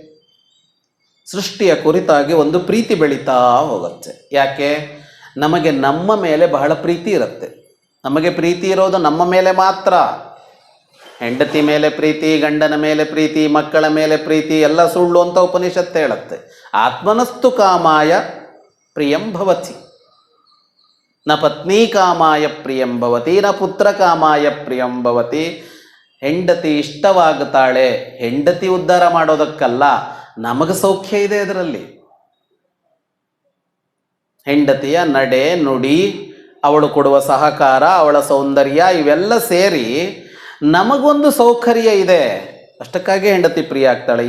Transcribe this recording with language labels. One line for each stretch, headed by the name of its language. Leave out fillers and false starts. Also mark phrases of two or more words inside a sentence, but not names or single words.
Kannada: ಸೃಷ್ಟಿಯ ಕುರಿತಾಗಿ ಒಂದು ಪ್ರೀತಿ ಬೆಳೀತಾ ಹೋಗುತ್ತೆ. ಯಾಕೆ? ನಮಗೆ ನಮ್ಮ ಮೇಲೆ ಬಹಳ ಪ್ರೀತಿ ಇರುತ್ತೆ. ನಮಗೆ ಪ್ರೀತಿ ಇರೋದು ನಮ್ಮ ಮೇಲೆ ಮಾತ್ರ. ಹೆಂಡತಿ ಮೇಲೆ ಪ್ರೀತಿ, ಗಂಡನ ಮೇಲೆ ಪ್ರೀತಿ, ಮಕ್ಕಳ ಮೇಲೆ ಪ್ರೀತಿ ಎಲ್ಲ ಸುಳ್ಳು ಅಂತ ಉಪನಿಷತ್ತು ಹೇಳುತ್ತೆ.
Sanskrit: ಆತ್ಮನಸ್ತು ಕಾಮಾಯ ಪ್ರಿಯಂ ಭವತಿ, ನ ಪತ್ನಿ ಕಾಮಾಯ ಪ್ರಿಯಂ ಭವತಿ, ನ ಪುತ್ರ ಕಾಮಾಯ ಪ್ರಿಯಂ ಭವತಿ.
Kannada: ಹೆಂಡತಿ ಇಷ್ಟವಾಗುತ್ತಾಳೆ, ಹೆಂಡತಿ ಉದ್ಧಾರ ಮಾಡೋದಕ್ಕಲ್ಲ, ನಮಗೆ ಸೌಖ್ಯ ಇದೆ ಅದರಲ್ಲಿ. ಹೆಂಡತಿಯ ನಡೆ ನುಡಿ, ಅವಳು ಕೊಡುವ ಸಹಕಾರ, ಅವಳ ಸೌಂದರ್ಯ ಇವೆಲ್ಲ ಸೇರಿ ನಮಗೊಂದು ಸೌಕರ್ಯ ಇದೆ, ಅಷ್ಟಕ್ಕಾಗಿ ಹೆಂಡತಿ ಪ್ರಿಯ ಆಗ್ತಾಳೆ.